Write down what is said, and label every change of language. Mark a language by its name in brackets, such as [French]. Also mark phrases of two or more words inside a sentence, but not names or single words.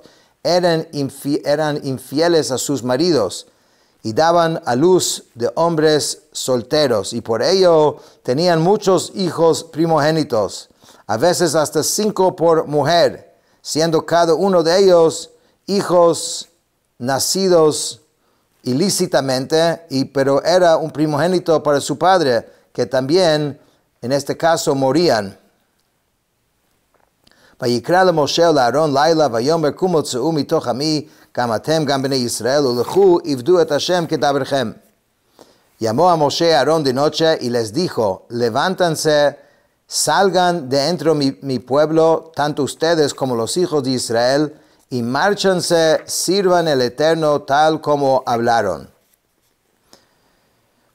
[Spanish] eran infieles a sus maridos y daban a luz de hombres solteros, y por ello tenían muchos hijos primogénitos, a veces hasta 5 por mujer, siendo cada uno de ellos hijos nacidos ilícitamente, pero era un primogénito para su padre, que también en este caso morían. [Hebrew] ויקרא משה אהרן לילה ויאמר קומו צאו מתוך עמי גם אתם גם בני ישראל ולכו עבדו את השם כדברכם. [Spanish] Llamó a Moshe Aarón de noche y les dijo, levántanse, salgan de entre mi pueblo, tanto ustedes como los hijos de Israel, y márchanse, sirvan el Eterno tal como hablaron.